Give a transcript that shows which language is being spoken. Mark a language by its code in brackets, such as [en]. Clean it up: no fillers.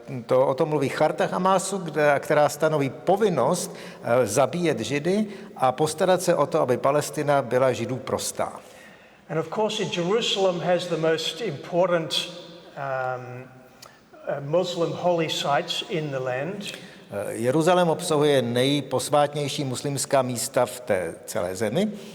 [cs] O tom mluví charta Hamasu, která stanoví povinnost zabíjet Židy a postarat se o to, aby Palestina byla Židů prostá. [en] And of course, Jerusalem has the most important Muslim holy sites in the land. [cs] Jeruzalém obsahuje nejposvátnější muslimská místa v té celé zemi.